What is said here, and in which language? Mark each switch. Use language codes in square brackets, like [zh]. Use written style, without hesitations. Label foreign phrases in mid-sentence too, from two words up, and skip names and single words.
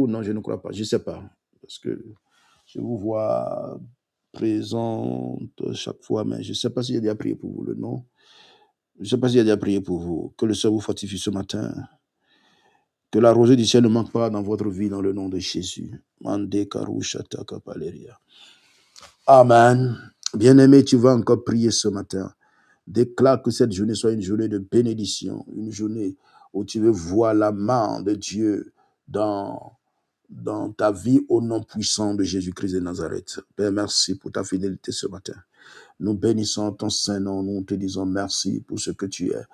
[fr] Non, je ne crois pas. Je ne sais pas. Parce que je vous vois présente chaque fois, mais je ne sais pas si j'ai déjà prié pour vous, le nom. Je ne sais pas si j'ai déjà prié pour vous. Que le Seigneur vous fortifie ce matin. Que la rosée du ciel ne manque pas dans votre vie, dans le nom de Jésus. Mande karushata kapaleria. Amen. Bien-aimé, tu vas encore prier ce matin. Déclare que cette journée soit une journée de bénédiction, une journée où tu veux voir la main de Dieu dans ta vie au nom puissant de Jésus-Christ de Nazareth. Père, merci pour ta fidélité ce matin. Nous bénissons ton Saint-Nom, nous te disons merci pour ce que tu es.